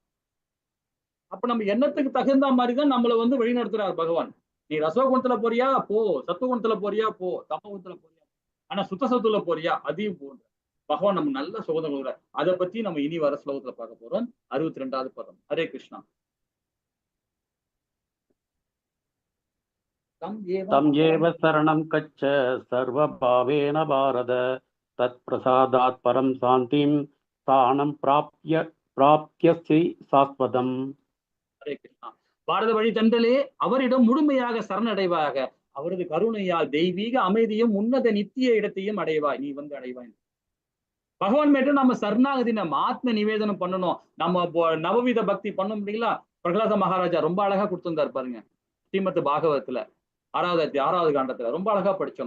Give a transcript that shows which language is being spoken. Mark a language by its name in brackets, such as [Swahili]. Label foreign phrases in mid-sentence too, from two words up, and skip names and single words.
[Tamil] அப்ப நம்ம எண்ணத்துக்கு தகுந்த மாதிரிதான் நம்மளை வழி நடத்துறார் பகவான். நீ ரசோகுணத்துல போறியா போ, சத்துவகுணத்துல போறியா போ, தமகுணத்துல போறியா, ஆனா சுத்த சத்துல போறியா அதையும் போன்ற பகவான் நம்ம நல்ல சுகந்தம் கொடுக்குறார். அதை பத்தி நம்ம இனி வர ஸ்லோகத்துல பார்க்க போறோம். 62வது பதம். ஹரே கிருஷ்ணா. [Sanskrit] तं एव शरणं गच्छ सर्वभावेन भारत तत्प्रसादात् परं शान्तिं स्थानं प्राप्यसि शाश्वतम्. [Tamil] ஹரே கிருஷ்ணா. பாரத வழி தண்டலே அவரிடம் முழுமையாக சரணடைவாயாக. அவரது கருணையால் தெய்வீக அமைதியும் உன்னத நித்திய இடத்தையும் அடைவாய். நீ அடைவாய். பகவான் மேட்டு நம்ம சரணாகதி, நம்ம ஆத்ம நிவேதனம் பண்ணணும். நம்ம நவவித பக்தி பண்ண முடியல. பிரகலாத மகாராஜா ரொம்ப அழகா கொடுத்திருந்தார் பாருங்க, ஸ்ரீமத் பாகவதத்துல 6வது காண்டத்துல ரொம்ப அழகா படிச்சோம்.